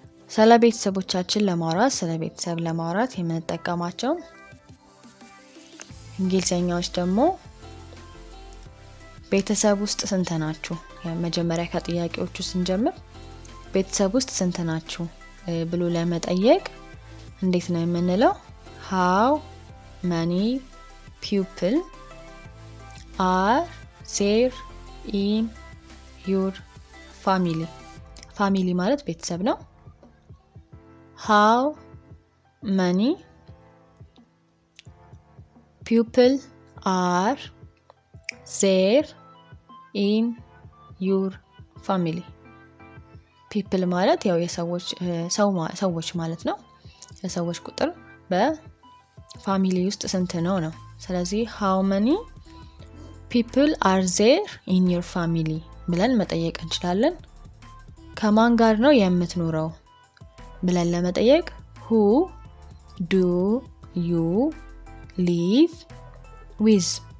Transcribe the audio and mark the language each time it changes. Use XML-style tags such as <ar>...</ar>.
<am>ስለ ቤተሰቦቻችን ለማውራት ስለ ቤተሰብ ለማውራት የምንጠቀማቸው እንግሊዘኛዎች ደግሞ ቤተሰብ ውስጥ ስንት ናችሁ? መጀመሪያ ከጥያቄዎቹ ስንጀምር ቤተሰብ ውስጥ ስንት ናችሁ ብሎ ለመጠየቅ እንዴት ነው የምንለው?</am> <en>how many people are there in your family?</en> <am>ፋሚሊ ማለት ቤተሰብ ነው።</am> <en>how many people are there in your family?</en> <am>ፒፕል ማለት ያው ሰዎች ማለት ነው። የሰዎች ቁጥር በፋሚሊ ውስጥ ስንት ነው ነው። ስለዚህ</am> <en>how many people are there in your family</en> <am>ብለን መጠየቅ እንችላለን። ከማን ጋር ነው የምትኖረው ብለን ለመጠየቅ</am> <en>who do you live with?</en>